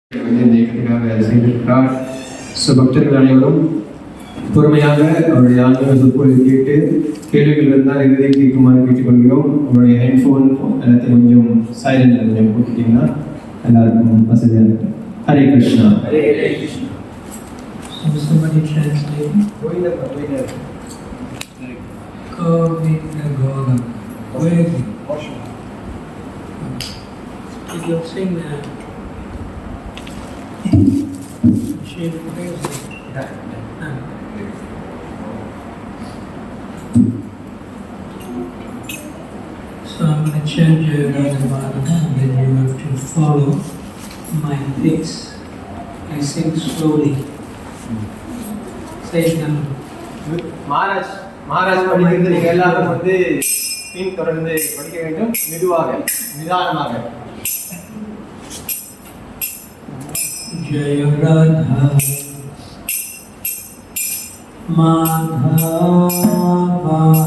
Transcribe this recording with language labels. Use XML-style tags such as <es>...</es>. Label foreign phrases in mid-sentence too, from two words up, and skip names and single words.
<ta>வந்து இந்த இயக்கத்துக்காக செய்திருக்கிறார். பக்தர்கள் அனைவரும் பொறுமையாக அவருடைய ஆன்மீக சொற்பொழிவை கேட்டு கேள்விகள் இருந்தால் இறுதியை கேட்குமாறு கேட்டுக்கொள்கிறோம். அவருடைய ஹெட்ஃபோன் எல்லாத்தையும் கொஞ்சம் சைலண்டில் கொஞ்சம் போட்டுட்டிங்கன்னா எல்லாருக்கும் வசதியாக இருக்கும். ஹரே கிருஷ்ணா.</ta> <en>Hare Krishna. So somebody translate. Govinda Govinda. Where is it? If you sing that, she plays it. So I'm going to change your Radhavadana and then you have to follow my pace. I sing slowly. Say it now.</en> <ta>மகாராஜ் படிக்கிறது நீங்கள் எல்லாரும் வந்து பின் தொடர்ந்து படிக்க வேண்டும். மெதுவாக நிதானமாக.</ta> <sa>Jaya Radha Madhava</sa>